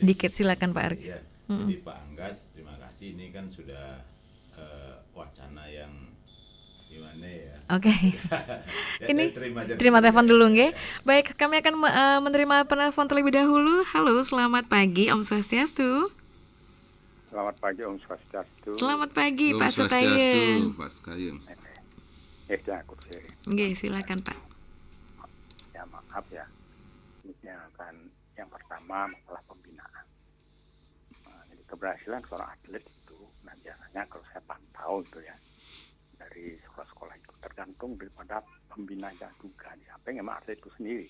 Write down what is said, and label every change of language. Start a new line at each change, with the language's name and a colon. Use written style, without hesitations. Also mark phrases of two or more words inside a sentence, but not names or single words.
Indonesian: Dikit, silakan Pak Arga. Ya, jadi Pak Anggas, terima kasih. Ini kan sudah wacana yang gimana ya? Oke. Ini terima telepon dulu nggih. Baik, kami akan menerima penelpon terlebih dahulu. Halo, selamat pagi,
Balinese: Om Swastiastu.
Indonesian: Selamat pagi,
Balinese: Om Swastiastu.
Indonesian: Selamat pagi, Om Pak Sutayeng. Pak Sutayeng. Nggih, silakan Pak. Ya maaf ya. Ini kan yang pertama masalah pembinaan. Jadi keberhasilan seorang atlet itu, nah biasanya kalau saya pantau itu ya, dari sekolah-sekolah itu tergantung daripada pembinanya juga, sampai memang atlet itu sendiri.